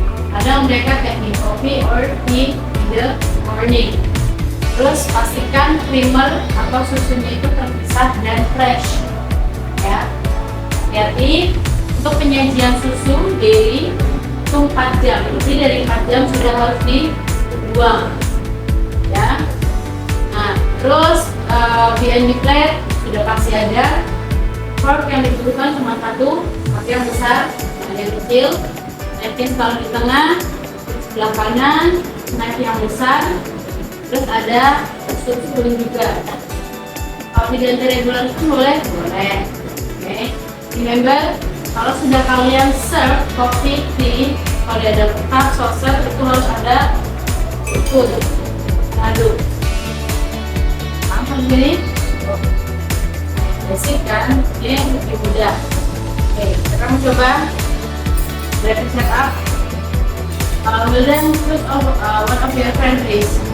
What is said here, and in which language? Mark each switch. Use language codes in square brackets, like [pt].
[id] Kadang mereka [en] taking coffee or tea in the morning. [id] Terus pastikan creamer atau susunya itu terpisah dan fresh. Ya. Jadi untuk penyajian susu daily itu 4 jam. Lebih dari 4 jam sudah harus dibuang. Ya. Nah, terus [en] behind the plate [id] sudah pasti ada. Fork yang dibutuhkan cuma satu, tapi yang besar, ada yang kecil. Napkin kalau di tengah, sebelah kanan, knife yang besar, terus ada spoon juga. Kalau tidak ada regular itu boleh. Oke. [en] Remember, [id] kalau sudah kalian serve coffee, tea, kalau ada cup, saucer itu harus ada spoon. Aduk. Langsung gini. Basic kan, ini yang lebih mudah. Oke, sekarang coba breakfast setup. [en] Will then choose one of your friend please.